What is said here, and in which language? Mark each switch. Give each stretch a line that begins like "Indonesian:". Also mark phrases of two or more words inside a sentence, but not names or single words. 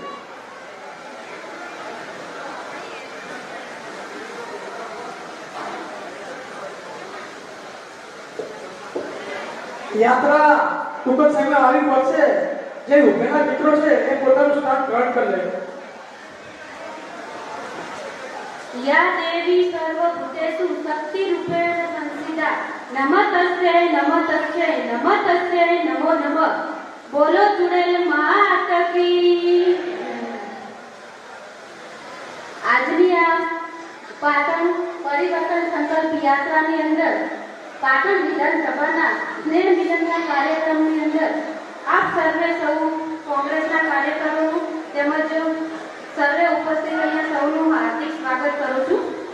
Gujarati: યાત્રા ટૂંક જ સમયમાં આવી પહોંચશે. જે ઉભેલા મિત્રો છે એ પોતાનું સ્થાન ગ્રહણ કરી લે.
Sanskrit: या देवी सर्वभूतेषु शक्तिरूपेण संस्थिता नमस्तस्यै नमस्तस्यै नमस्तस्यै नमो नमः.
Hindi: बोलो चुड़ैल मात की.
Gujarati: આજની આ પાટણ પરિવર્તન સંકલ્પ યાત્રાની અંદર પાટણ વિધાનસભાના સ્નેહ મિલનના કાર્યક્રમની અંદર આપ સર્વે સૌ કોંગ્રેસના કાર્યકરો તેમજ સર્વે ઉપસ્થિત અહીંયા સૌનું હાર્દિક સ્વાગત કરું છું.